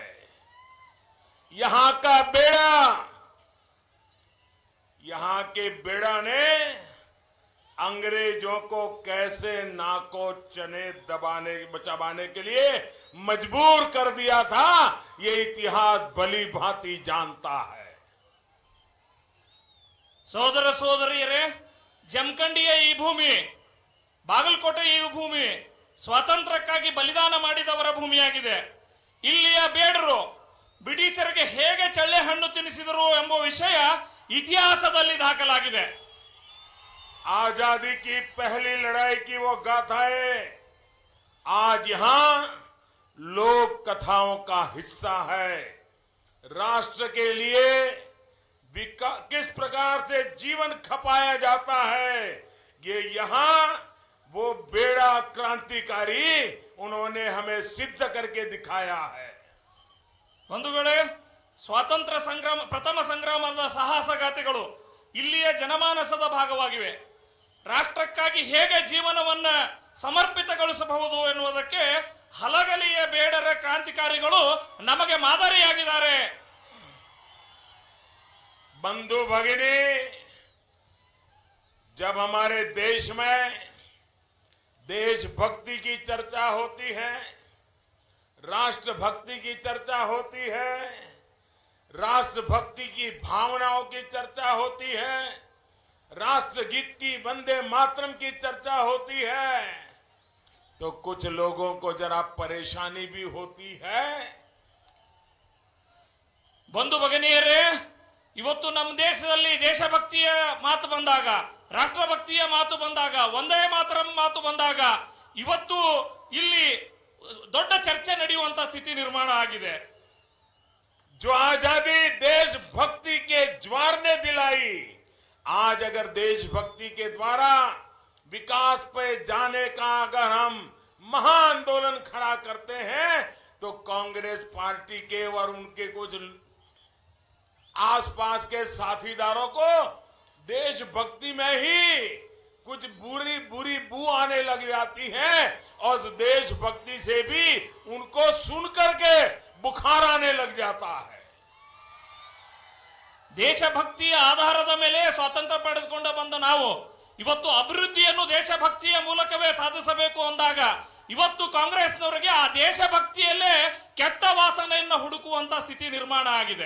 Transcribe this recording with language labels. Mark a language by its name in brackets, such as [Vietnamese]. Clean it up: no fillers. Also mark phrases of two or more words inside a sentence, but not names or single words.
[Hindi] यहां का बेड़ा, यहां के बेड़ा ने अंग्रेजों को कैसे नाको चने बचाने के लिए मजबूर कर दिया था, ये इतिहास भली भांति जानता है. [Kannada] ಸೋದರ ಸೋದರಿಯರೇ, ಜಮಖಂಡಿಯ ಈ ಭೂಮಿ, ಬಾಗಲಕೋಟೆಯ ಈ ಭೂಮಿ ಸ್ವಾತಂತ್ರ್ಯಕ್ಕಾಗಿ ಬಲಿದಾನ ಮಾಡಿದವರ ಭೂಮಿಯಾಗಿದೆ. ಇಲ್ಲಿಯ ಬೇಡರು ಬ್ರಿಟಿಷರಿಗೆ ಹೇಗೆ ಚಳ್ಳೆ ಹಣ್ಣು ತಿನ್ನಿಸಿದರು ಎಂಬ ವಿಷಯ ಇತಿಹಾಸದಲ್ಲಿ ದಾಖಲಾಗಿದೆ. [Hindi] आजादी की पहली लड़ाई की वो गाथाएं आज यहां लोक कथाओं का हिस्सा है. राष्ट्र के लिए किस प्रकार से जीवन खपाया जाता है, ये यहां वो बेड़ा क्रांतिकारी उन्होंने हमें सिद्ध करके दिखाया है. [Kannada] ಬಂಧುಗಳೇ, ಸ್ವಾತಂತ್ರ್ಯ ಸಂಗ್ರಾಮ, ಪ್ರಥಮ ಸಂಗ್ರಾಮದ ಸಾಹಸಗಾಥೆಗಳು ಇಲ್ಲಿಯ ಜನಮಾನಸದ ಭಾಗವಾಗಿವೆ. ರಾಷ್ಟ್ರಕ್ಕಾಗಿ ಹೇಗೆ ಜೀವನವನ್ನ ಸಮರ್ಪಿತಗೊಳಿಸಬಹುದು ಎನ್ನುವುದಕ್ಕೆ ಹಲಗಲಿಯ ಬೇಡರ ಕ್ರಾಂತಿಕಾರಿಗಳು ನಮಗೆ ಮಾದರಿಯಾಗಿದ್ದಾರೆ. [Hindi] बंधु भगिनी, जब हमारे देश में देशभक्ति की चर्चा होती है, राष्ट्रभक्ति की चर्चा होती है, राष्ट्रभक्ति की भावनाओं की चर्चा होती है, राष्ट्रगीत की वंदे मातरम की चर्चा होती है, तो कुछ लोगों को जरा परेशानी भी होती है. [Kannada] ಬಂಧು ಭಗಿನಿಯರೇ, ಇವತ್ತು ನಮ್ಮ ದೇಶದಲ್ಲಿ ದೇಶಭಕ್ತಿಯ ಮಾತು ಬಂದಾಗ, ರಾಷ್ಟ್ರಭಕ್ತಿಯ ಮಾತು ಬಂದಾಗ, ಒಂದೇ ಮಾತರಂ ಮಾತು ಬಂದಾಗ ಇವತ್ತು ಇಲ್ಲಿ ದೊಡ್ಡ ಚರ್ಚೆ ನಡೆಯುವಂತ ಸ್ಥಿತಿ ನಿರ್ಮಾಣ ಆಗಿದೆ. [Hindi] जो आजादी देशभक्ति के ज्वार ने दिलाई, आज अगर देशभक्ति के द्वारा विकास पे जाने का अगर हम महाआंदोलन खड़ा करते हैं, तो कांग्रेस पार्टी के और उनके कुछ आसपास के साथीदारों को देशभक्ति में ही कुछ बुरी बुरी बू आने लग जाती है, और उस देशभक्ति से भी उनको सुन करके बुखार आने लग जाता है. [Kannada] ದೇಶಭಕ್ತಿಯ ಆಧಾರದ ಮೇಲೆ ಸ್ವಾತಂತ್ರ್ಯ ಪಡೆದುಕೊಂಡು ಬಂದ ನಾವು ಇವತ್ತು ಅಭಿವೃದ್ಧಿಯನ್ನು ದೇಶಭಕ್ತಿಯ ಮೂಲಕವೇ ಸಾಧಿಸಬೇಕು ಅಂದಾಗ ಇವತ್ತು ಕಾಂಗ್ರೆಸ್ನವರಿಗೆ ಆ ದೇಶಭಕ್ತಿಯಲ್ಲೇ ಕೆಟ್ಟ ವಾಸನೆಯನ್ನು ಹುಡುಕುವಂತ ಸ್ಥಿತಿ ನಿರ್ಮಾಣ ಆಗಿದೆ.